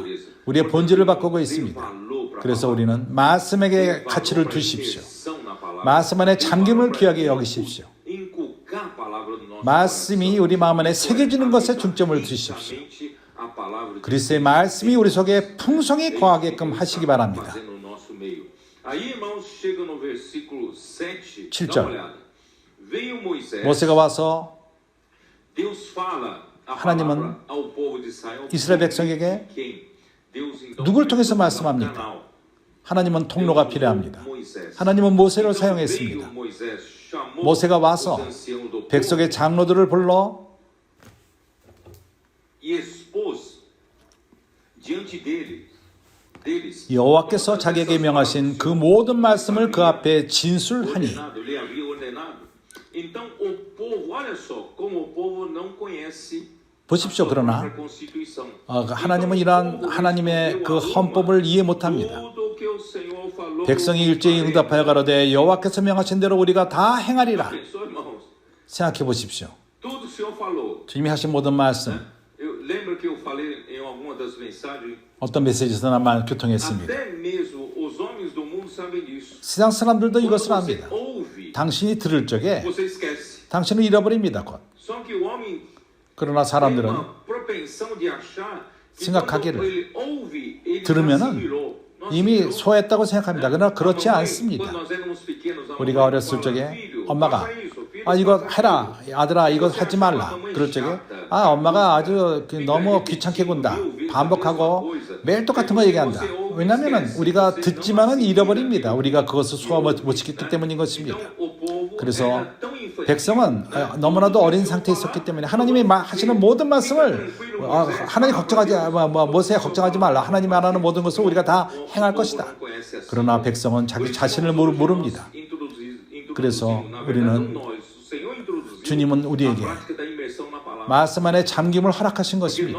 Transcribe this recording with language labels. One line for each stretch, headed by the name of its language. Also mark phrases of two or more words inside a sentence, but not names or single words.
Korean: 우리의 본질을 바꾸고 있습니다. 그래서 우리는 말씀에게 가치를 두십시오. 말씀 안에 잠김을 귀하게 여기십시오. 말씀이 우리 마음 안에 새겨지는 것에 중점을 두십시오. 그리스도의 말씀이 우리 속에 풍성히 거하게끔 하시기 바랍니다.
Portuguese: Fazendo no nosso meio. Aí, irmãos, chega no versículo 7, 7 dá uma
Korean: 절.
Portuguese: olhada. Veio Moisés,
Korean: 모세가 와서
Portuguese: Deus fala a
Korean: 하나님은
Portuguese: palavra ao povo de Israel.
Korean: 이스라엘 백성에게
Portuguese: Quem? Deus então
Korean: 누굴 통해서
Portuguese: usou um
Korean: 말씀합니까?
Portuguese: canal.
Korean: 하나님은 통로가 필요합니다.
Portuguese: Moisés.
Korean: 하나님은 모세를
Portuguese: Então
Korean: 사용했습니다.
Portuguese: veio Moisés, chamou
Korean: 모세가 와서
Portuguese: os anciãos do povo
Korean: 백성의 장로들을 불러
Portuguese: e expôs diante deles
Korean: 여호와께서 자기에게 명하신 그 모든 말씀을 그 앞에 진술하니
Portuguese: ordenado, lhe havia ordenado. Então o povo, olha só, como o povo não conhece
Korean: 보십시오.
Portuguese: a
Korean: 그러나
Portuguese: própria Constituição.
Korean: 하나님은 이러한 하나님의 그 헌법을 이해 못합니다.
Portuguese: Tudo que o Senhor falou,
Korean: 백성이 일제히 응답하여 가로되 여호와께서 명하신 대로 우리가 다 행하리라.
Portuguese: Pensou, irmãos?
Korean: 생각해 보십시오.
Portuguese: Tudo o Senhor falou.
Korean: 주님이 하신 모든 말씀
Portuguese: Eu lembro que eu falei em alguma das mensagens,
Korean: 어떤 메시지에서나 교통했습니다.
Portuguese: até mesmo os homens do mundo sabem disso.
Korean: 세상 사람들도
Portuguese: Quando
Korean: 이것을
Portuguese: você
Korean: 압니다.
Portuguese: ouve,
Korean: 당신이 들을 적에
Portuguese: você esquece.
Korean: 당신은 잃어버립니다. 곧.
Portuguese: Só que o homem
Korean: 그러나
Portuguese: tem
Korean: 사람들은
Portuguese: uma propensão de achar que
Korean: 생각하기를
Portuguese: quando ele ouve, ele já
Korean: 들으면은
Portuguese: assimilou. Não
Korean: 이미
Portuguese: assimilou.
Korean: 소화했다고 생각합니다. 그러나 그렇지
Portuguese: Quando
Korean: 않습니다.
Portuguese: nós éramos pequenos, a
Korean: 우리가
Portuguese: mamãe
Korean: 어렸을
Portuguese: fala,
Korean: 적에
Portuguese: "Filho,
Korean: 엄마가
Portuguese: faça isso, filho,
Korean: 이거
Portuguese: faça
Korean: 해라.
Portuguese: aquilo."
Korean: 아들아 이거 하지 말라. 그럴 적에 엄마가 아주 너무 귀찮게 군다. 반복하고 매일 똑같은 거 얘기한다. 왜냐하면 우리가 듣지만은 잃어버립니다. 우리가 그것을 소화 못 시켰기 때문인 것입니다.
Portuguese: Então, o povo
Korean: 그래서
Portuguese: era tão infantil,
Korean: 백성은 너무나도 어린 상태에 있었기 때문에 하나님이 하시는 모든 말씀을 하나님 걱정하지 모세 걱정하지 말라. 하나님이 말하는 모든 것을 우리가 다 행할 것이다. 그러나 백성은 자기 자신을 모릅니다. 그래서 우리는 주님은 우리에게 말씀 안에 잠김을 허락하신 것입니다.